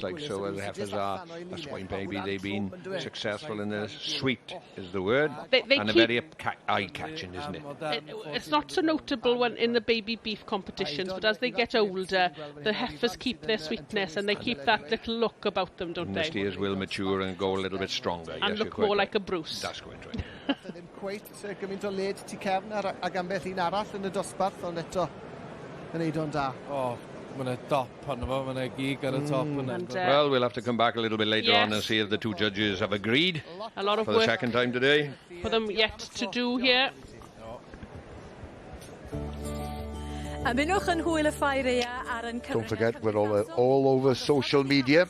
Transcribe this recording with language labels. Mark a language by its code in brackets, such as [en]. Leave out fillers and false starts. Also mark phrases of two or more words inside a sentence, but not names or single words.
[en] Like so, as the heifers are. That's why maybe they've been successful in the sweet is the word, and a very eye-catching, isn't it? It's not so notable when in the baby beef competitions, but as they get older, the heifers keep their sweetness and they keep that little look about them, don't they? The steers will mature and go a little bit stronger. And yes, look more like a Bruce. That's quite right. [cy] Gymaint o led tu cefn ag ambell un arall yn y dosbarth, ond eto yn neud o'n da. Mae'n dop arno fo, mae'n gig ar y top. [en] Well, we'll have to come back a little bit later on and see if the two judges have agreed a lot of for the second time today. For them yet to do here. Don't forget, we're all over social media.